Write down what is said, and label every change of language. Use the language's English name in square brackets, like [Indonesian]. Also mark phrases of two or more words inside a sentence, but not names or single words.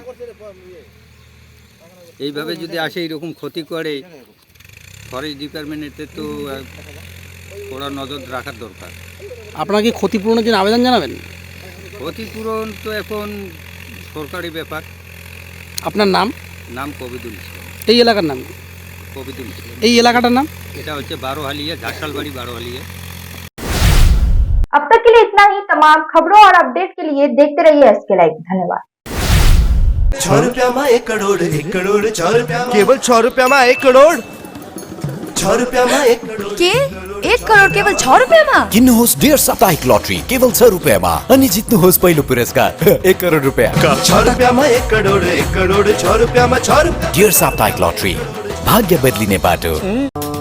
[Bangla] এইভাবে যদি আসে এরকম ক্ষতি করে, [English] forest department's [Bangla] তো ওরা নজর রাখার দরকার। আপনারা কি ক্ষতিপূরণের জন্য আবেদন জানাবেন? ক্ষতিপূরণ তো এখন সরকারি ব্যাপার। আপনার নাম? নাম কবিদুল ইসলাম। এই এলাকার নাম? কবিদুল ইসলাম। এই এলাকাটার নাম? এটা হচ্ছে বারোহালিয়া, ঝাঁসালবাড়ি বারোহালিয়া। [Hindi] अब तक के लिए इतना ही। तमाम खबरों और अपडेट के लिए देखते रहिए एसके लाइव। धन्यवाद। 6 रुपया में 1 करोड़, 1 करोड़ 6 रुपया, केवल 6 रुपया में 1 करोड़, 6 रुपया में 1 करोड़ के 1 करोड़ केवल 6 रुपया में? [Nepali] किन्नुहोस् डेढ साप्ताहिक लटरी केवल 6 रुपयामा अनि जित्नुहोस् पहिलो पुरस्कार 1 करोड रुपैयाँ। [Hindi] 6 रुपया में 1 करोड़, 1 करोड़ 6 रुपया में 6 रुपया। [Nepali] डेढ साप्ताहिक लटरी, भाग्य बदलिने बाटो।